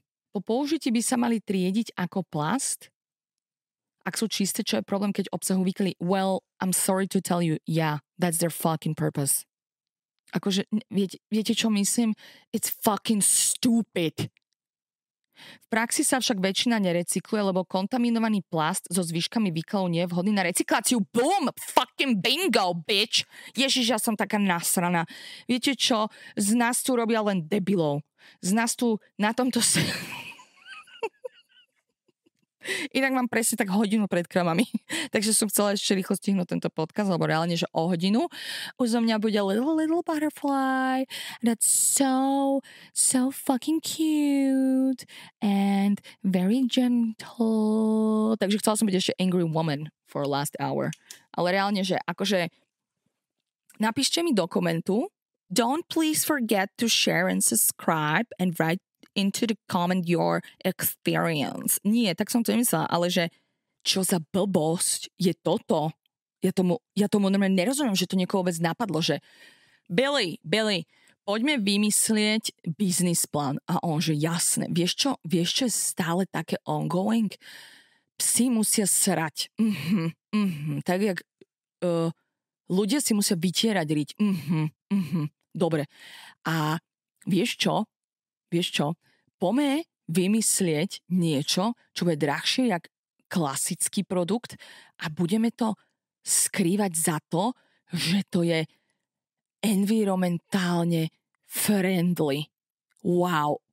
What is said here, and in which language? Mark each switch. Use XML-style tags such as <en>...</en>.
<sk>Po použití by sa mali triediť ako plast, ak sú čisté, čo je problém, keď obsahujú výkaly.</sk> <en>Well, I'm sorry to tell you, yeah, that's their fucking purpose.</en> <sk>Akože, viete, čo myslím?</sk> <en>It's fucking stupid.</en> <sk>V praxi sa však väčšina nerecykluje, lebo kontaminovaný plast so zvyškami výkalov nie je vhodný na recykláciu.</sk> <en>Boom! Fucking bingo, bitch!</en> <sk>Ježiš, ja som taká nasraná. Viete čo? Z nás tu robia len debilov. Z nás tu na tomto Inak mám presne tak hodinu pred kramami. Takže som chcela ešte rýchlo stihnúť tento podcast, lebo reálne, že o hodinu už zo mňa bude</sk> <en>little butterfly that's so fucking cute and very gentle.</en> <sk>Takže chcela som byť ešte</sk> <en>angry woman for last hour.</en> <sk>Ale reálne, že akože napíšte mi do komentu.</sk> <en>Don't please forget to share and subscribe and write into the comment your experience.</en> <sk>Nie, tak som to nemyslela, ale že čo za blbosť je toto? Ja tomu normálne nerozumiem, že to niekoho vôbec napadlo, že Billy, poďme vymyslieť business plán. A on, že jasné. Vieš čo je stále také ongoing? Psi musia srať. Tak jak ľudia si musia vytierať riť. Dobre. A vieš čo? Poďme vymyslieť niečo, čo bude drahšie jak klasický produkt a budeme to skrývať za to, že to je environmentálne friendly. Wow.</sk>